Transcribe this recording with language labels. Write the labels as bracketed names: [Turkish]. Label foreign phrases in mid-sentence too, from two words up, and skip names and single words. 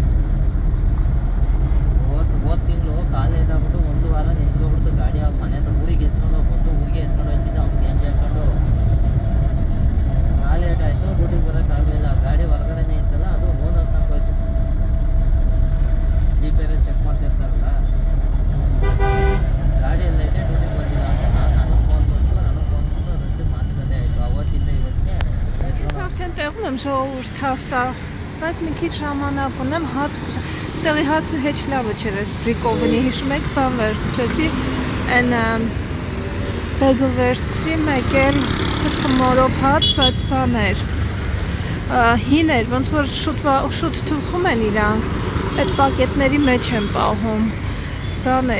[Kannada] ಹೋದ ತಿಂಗಳು ಕಾಲೇಜ್ ಆಗ್ಬಿಟ್ಟು 1 ವಾರ ನಿಂತ್ಕೊಬಿಡ್ತು ಗಾಡಿ ಅವ್ರ ಮನೆ ಊರಿಗೆ ಎತ್ಕೊಂಡು ಬಂದು ಊರಿಗೆ ಎತ್ಕೊಂಡು ಹೋಗ್ತಿದ್ದೆ ಅವ್ನು ಚೇಂಜ್ ಹಾಕೊಂಡು ಲೇಟ್ ಆಯಿತು ಡ್ಯೂಟಿಗೆ ಬರೋಕ್ಕಾಗಲಿಲ್ಲ ಗಾಡಿ ಹೊರಗಡೆನೇ ಇತ್ತಲ್ಲ ಅದು ಓನರ್ ತನಕ ಹೋಯ್ತು ಜಿ ಪಿ ಚೆಕ್ ಮಾಡ್ತಿರ್ತಾರಲ್ಲ ಗಾಡಿ ಎಲ್ಲ ಇದೆ ಡ್ಯೂಟಿಗೆ ಬಂದಿಲ್ಲ ಅಂತ ನನಗೆ ಫೋನ್ ಬಂತು ಅದಕ್ಕೆ ಮಾತುಕತೆ ಆಯಿತು ಅವತ್ತಿಂದ ಇವತ್ತಿಗೆ [Armenian] արդեն տեղում եմ ժողովուրդ հասա բայց մի քիչ ժամանակ ունեմ հաց կուզեմ ստեղի հացը հեչ լավը չէր այս բրիկովնի հիշում եք բան վերցրեցի այն բեգլ վերցրի մեկ էլ խմորով հաց բայց բան էր հին էր ոնց որ շուտ թվխում են իրանք այդ պակետների մեջ են պահում բան էր